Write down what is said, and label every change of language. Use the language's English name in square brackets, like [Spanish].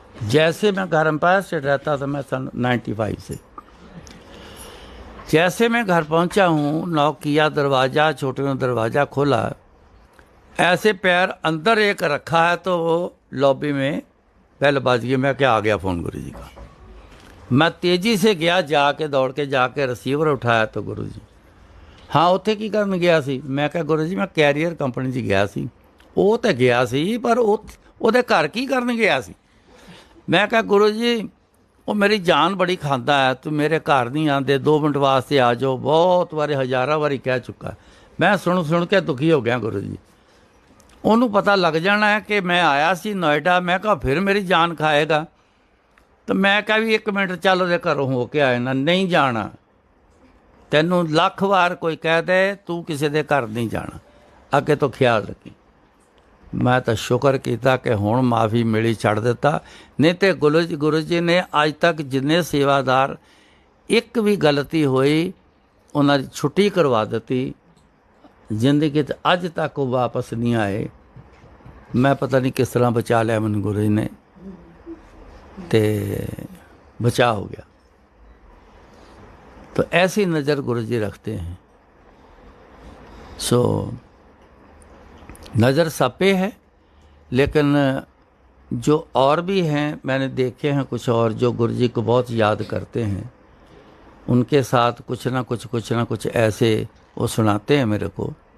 [Hindi] जैसे मैं घर एम्पायर स्टेट रहता था मैं सन 95 से, जैसे मैं घर पहुंचा हूँ, नॉक किया, दरवाज़ा छोटे में दरवाज़ा खोला, ऐसे पैर अंदर एक रखा है तो वो लॉबी में बेल बज गई। मैं क्या आ गया फ़ोन गुरु जी का। मैं तेज़ी से गया, जाके दौड़ के जाके रिसीवर उठाया तो गुरु जी, हाँ [Punjabi] ਉੱਥੇ ਕੀ ਕਰਨ ਗਿਆ ਸੀ? ਮੈਂ ਕਿਹਾ ਗੁਰੂ ਜੀ ਮੈਂ ਕੈਰੀਅਰ ਕੰਪਨੀ 'ਚ ਗਿਆ ਸੀ। ਉਹ ਤਾਂ ਗਿਆ ਸੀ, ਪਰ ਉਹਦੇ ਘਰ ਕੀ ਕਰਨ ਗਿਆ ਸੀ? ਮੈਂ ਕਿਹਾ ਗੁਰੂ ਜੀ ਉਹ ਮੇਰੀ ਜਾਨ ਬੜੀ ਖਾਂਦਾ ਹੈ, ਤੂੰ ਮੇਰੇ ਘਰ ਨਹੀਂ ਆਉਂਦੇ, 2 ਮਿੰਟ ਵਾਸਤੇ ਆ ਜਾਓ, ਬਹੁਤ ਵਾਰੀ ਹਜ਼ਾਰਾਂ ਵਾਰੀ ਕਹਿ ਚੁੱਕਾ। ਮੈਂ ਸੁਣ ਕੇ ਦੁਖੀ ਹੋ ਗਿਆ ਗੁਰੂ ਜੀ। ਉਹਨੂੰ ਪਤਾ ਲੱਗ ਜਾਣਾ ਹੈ ਕਿ ਮੈਂ ਆਇਆ ਸੀ ਨੋਇਡਾ। ਮੈਂ ਕਿਹਾ ਫਿਰ ਮੇਰੀ ਜਾਨ ਖਾਏਗਾ। ਤਾਂ ਮੈਂ ਕਿਹਾ ਵੀ 1 ਮਿੰਟ ਚੱਲ ਉਹਦੇ ਘਰੋਂ ਹੋ ਕੇ ਆਏ ਨਾ, ਨਹੀਂ ਜਾਣਾ। ਤੈਨੂੰ ਲੱਖ ਵਾਰ ਕੋਈ ਕਹਿ ਦੇ ਤੂੰ ਕਿਸੇ ਦੇ ਘਰ ਨਹੀਂ ਜਾਣਾ, ਅੱਗੇ ਤੋਂ ਖਿਆਲ ਰੱਖੀ। ਮੈਂ ਤਾਂ ਸ਼ੁਕਰ ਕੀਤਾ ਕਿ ਹੁਣ ਮਾਫੀ ਮਿਲੀ, ਛੱਡ ਦਿੱਤਾ। ਨਹੀਂ ਤਾਂ ਗੁਰੂ ਜੀ ਨੇ ਅੱਜ ਤੱਕ ਜਿੰਨੇ ਸੇਵਾਦਾਰ ਇੱਕ ਵੀ ਗਲਤੀ ਹੋਈ ਉਹਨਾਂ ਦੀ ਛੁੱਟੀ ਕਰਵਾ ਦਿੱਤੀ। ਜ਼ਿੰਦਗੀ 'ਚ ਅੱਜ ਤੱਕ ਉਹ ਵਾਪਸ ਨਹੀਂ ਆਏ। ਮੈਂ ਪਤਾ ਨਹੀਂ ਕਿਸ ਤਰ੍ਹਾਂ ਬਚਾ ਲਿਆ ਮੈਨੂੰ ਗੁਰੂ ਜੀ ਨੇ, ਤੇ बचा हो गया। [Hindi] तो ऐसी नज़र गुरु जी रखते हैं। सो नज़र सब पे है, लेकिन जो और भी हैं मैंने देखे हैं कुछ और जो गुरु जी को बहुत याद करते हैं, उनके साथ कुछ ना कुछ ऐसे वो सुनाते हैं मेरे को।